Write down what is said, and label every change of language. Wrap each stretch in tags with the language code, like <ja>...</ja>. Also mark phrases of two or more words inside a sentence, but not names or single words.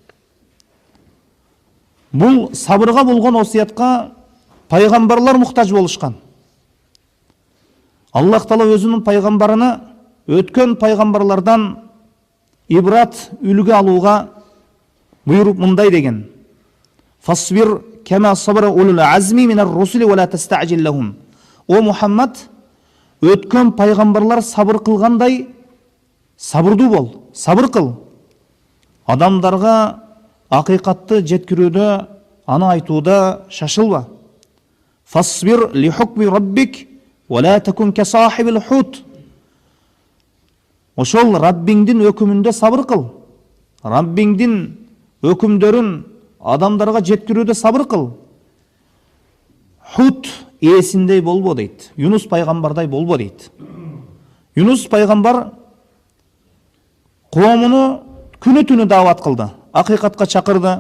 <ky>Бул сабырга болгон осуятка пайгамбарлар муктаж болушкан. Аллах Таала өзүнүн пайгамбарыны өткөн пайгамбарлардан ибрат үлгү алууга буйруп мындай деген:</ky> <ar>فَاصْبِرْ كَمَا صَبَرَ أُولُو الْعَزْمِ مِنَ الرُّسُلِ وَلَا تَسْتَعْجِل لَّهُمْ.</ar> <ky>О Мухаммад, өткөн пайгамбарлар сабыр кылгандай сабырдуу бол, сабыр кыл. Адамдарга акыйкатты жеткирүүдө, аны айтууда шашылба.</ky> <ar>فَاصْبِرْ لِحُكْمِ رَبِّكَ وَلَا تَكُن كَصَاحِبِ الْحُوتِ.</ar> <ky>Ошол Раббиңдин өкүмүндө сабыр кыл. Раббиңдин өкүмдөрүн адамдарга жеткирүүдө сабыр кыл. Хут ээсиндей болбо дейт. Юнус пайгамбардай болбо дейт. Юнус пайгамбар коомуну күнү түнү дават кылды, акыйкатка чакырды.</ky>